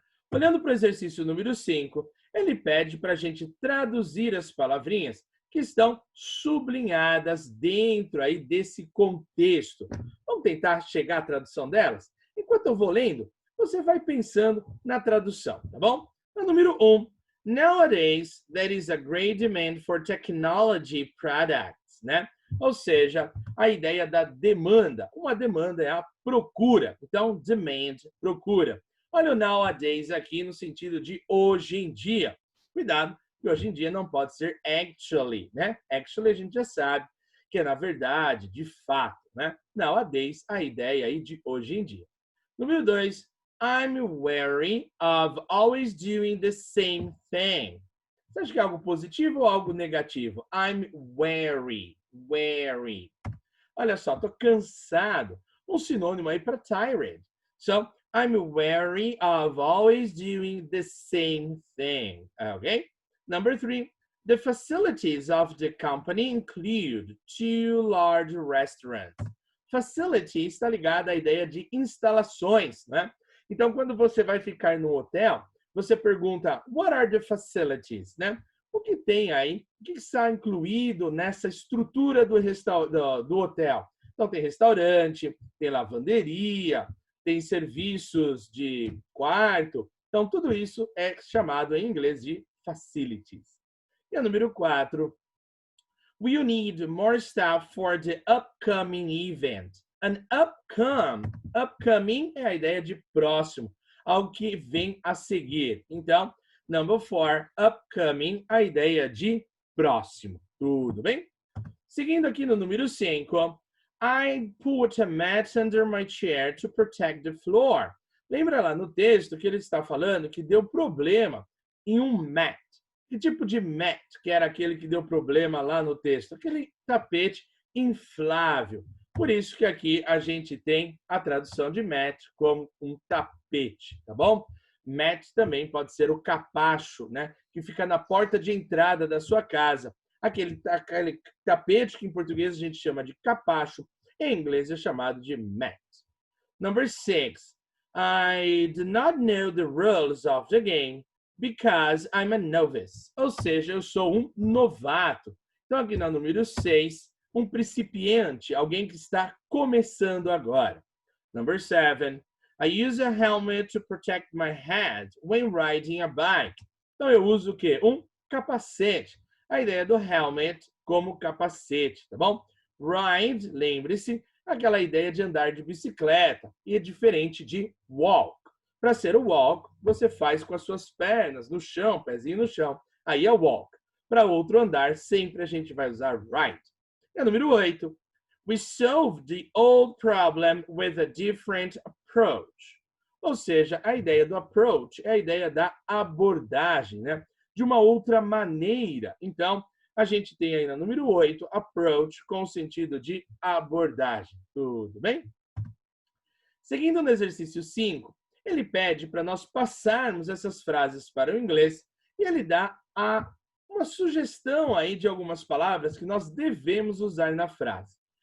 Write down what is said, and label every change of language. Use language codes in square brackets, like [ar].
[pt] Olhando para o exercício número 5, ele pede para a gente traduzir as palavrinhas que estão sublinhadas dentro aí desse contexto. Vamos tentar chegar à tradução delas? Enquanto eu vou lendo, você vai pensando na tradução, tá bom? No número 1, [en] nowadays there is a great demand for technology products, né? [pt] Ou seja, a ideia da demanda. Uma demanda é a procura. Então, demand, procura. Olha o nowadays aqui no sentido de hoje em dia. Cuidado, que hoje em dia não pode ser actually, né? Actually a gente já sabe que é na verdade, de fato, né? Nowadays, a ideia aí de hoje em dia. Número 2, [en] I'm wary of always doing the same thing. [pt] Você acha que é algo positivo ou algo negativo? [en] I'm wary, wary. [pt] Olha só, tô cansado. Um sinônimo aí para tired. [en] So, I'm wary of always doing the same thing. Okay? Number 3, the facilities of the company include 2 large restaurants. [pt] Facility está ligada à ideia de instalações, né? Então, quando você vai ficar no hotel, você pergunta, [en] what are the facilities, [pt] né? O que tem aí? O que está incluído nessa estrutura do hotel? Então, tem restaurante, tem lavanderia, tem serviços de quarto. Então, tudo isso é chamado em inglês de facilities. E a número 4, [en] we'll need more staff for the upcoming event. [pt] An upcoming é a ideia de próximo, algo que vem a seguir. Então, number 4, upcoming, a ideia de próximo. Tudo bem? Seguindo aqui no número 5, [en] I put a mat under my chair to protect the floor. [pt] Lembra lá no texto que ele está falando que deu problema em um mat. Que tipo de mat que era aquele que deu problema lá no texto? Aquele tapete inflável. Por isso que aqui a gente tem a tradução de mat como um tapete, tá bom? Mat também pode ser o capacho, né? Que fica na porta de entrada da sua casa. Aquele tapete que em português a gente chama de capacho, em inglês é chamado de mat. [en] Number 6. I do not know the rules of the game because I'm a novice. [pt] Ou seja, eu sou um novato. Então, aqui no número 6, um principiante, alguém que está começando agora. [en] Number 7. I use a helmet to protect my head when riding a bike. [pt] Então, eu uso o quê? Um capacete. A ideia do helmet como capacete, tá bom? Ride, lembre-se, aquela ideia de andar de bicicleta. E é diferente de walk. Para ser o walk, você faz com as suas pernas no chão, pezinho no chão. Aí é walk. Para outro andar, sempre a gente vai usar ride. E a número 8. [en] We solved the old problem with a different approach. [pt] Ou seja, a ideia do approach é a ideia da abordagem, né? De uma outra maneira. Então, a gente tem aí no número 8, approach, com o sentido de abordagem. Tudo bem? Seguindo no exercício 5, ele pede para nós passarmos essas frases para o inglês e ele dá uma sugestão aí de algumas palavras que nós devemos usar na frase.